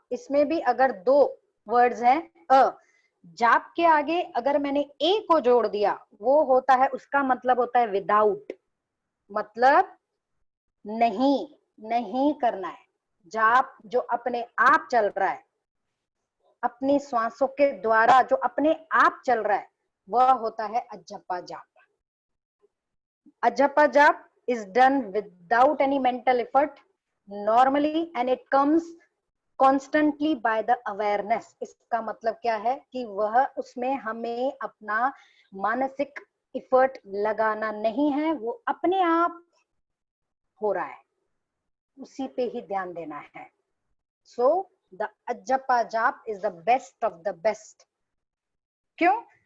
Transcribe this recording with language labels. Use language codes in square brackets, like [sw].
[hi] इसमें भी अगर 2 वर्ड्स हैं, जाप के आगे अगर मैंने ए को जोड़ दिया, वो होता है, उसका मतलब होता है विदाउट, मतलब नहीं करना है। जाप जो अपने आप चल रहा है, अपनी श्वासों के द्वारा जो अपने आप चल रहा है, वह होता है अजप्पा जाप। [en] अजप्पा जाप is done without any mental effort normally and it comes constantly by the awareness। [hi] इसका मतलब क्या है कि वह उसमें हमें अपना मानसिक एफर्ट लगाना नहीं है, वो अपने आप हो रहा है, उसी पे ही ध्यान देना है। [en] So the अजप्पा जाप is the best of the best. क्यों?